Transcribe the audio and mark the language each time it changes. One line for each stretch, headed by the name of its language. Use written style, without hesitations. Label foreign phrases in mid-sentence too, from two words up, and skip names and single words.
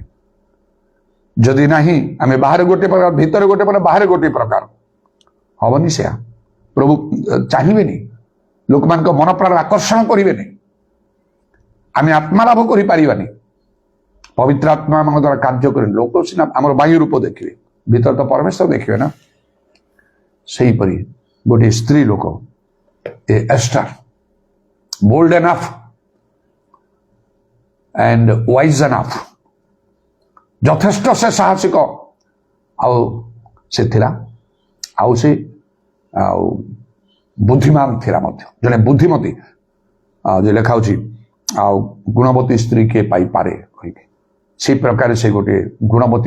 Odia: ଯଦି ନାହିଁ ଆମେ ବାହାରେ ଗୋଟିଏ ପ୍ରକାର, ଭିତରେ ଗୋଟିଏ ପ୍ରକାର, ବାହାରେ ଗୋଟିଏ ପ୍ରକାର, ହବନି ସେୟା ପ୍ରଭୁ ଚାହିଁବେନି ଲୋକମାନଙ୍କ ମନ ପ୍ରାଣ ଆକର୍ଷଣ କରିବେନି ଆମେ ଆତ୍ମା ଲାଭ କରିପାରିବାନି ପବିତ୍ର ଆତ୍ମା ଆମ ଦ୍ୱାରା କାର୍ଯ୍ୟ କରେନି ଲୋକ ସିନା ଆମର ବାହ୍ୟ ରୂପ ଦେଖିବେ ଭିତରେ ତ ପରମେଶ୍ୱର ଦେଖିବେ ନା ସେହିପରି ଗୋଟିଏ ସ୍ତ୍ରୀ ଲୋକ ଏ
English: Esther bold enough and wise enough
Odia: ଯଥେଷ୍ଟ ସେ ସାହସିକ ଆଉ ସେ ଥିଲା ଆଉ ସେ ଆଉ ବୁଦ୍ଧିମାନ ଥିଲା ମଧ୍ୟ ଜଣେ ବୁଦ୍ଧିମତୀ ଯେ ଲେଖା ହେଉଛି ଆଉ ଗୁଣବତୀ ସ୍ତ୍ରୀ କିଏ ପାଇପାରେ କହିକି ସେଇ ପ୍ରକାର ସେ ଗୋଟିଏ ଗୁଣବତୀ